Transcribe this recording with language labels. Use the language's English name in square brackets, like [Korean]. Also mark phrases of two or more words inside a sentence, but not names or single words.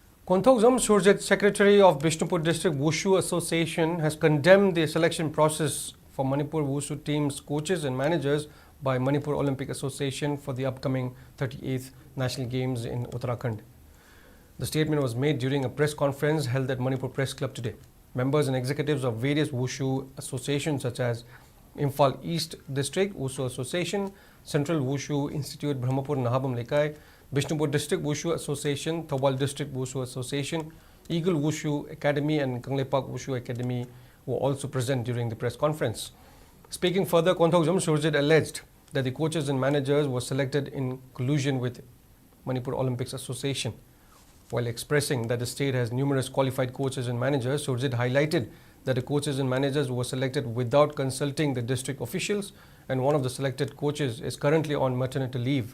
[English] Konthokzam Surjit, Secretary of Bishnupur District Wushu Association, has condemned the selection process for Manipur Wushu team's coaches and managers by Manipur Olympic Association for the upcoming 38th National Games in Uttarakhand. The statement was made during a press conference held at Manipur Press Club today. Members and executives of various Wushu associations such as Imphal East District Wushu Association, Central Wushu Institute Brahmapur Nahabam Lekai, Bishnupur District Wushu Association, Thobal District Wushu Association, Eagle Wushu Academy and Kanglepak Wushu Academy were also present during the press conference. Speaking further, Konthokzam Surjit alleged that the coaches and managers were selected in collusion with Manipur Olympics Association. While expressing that the state has numerous qualified coaches and managers, Surjit highlighted that the coaches and managers were selected without consulting the district officials, and one of the selected coaches is currently on maternity leave.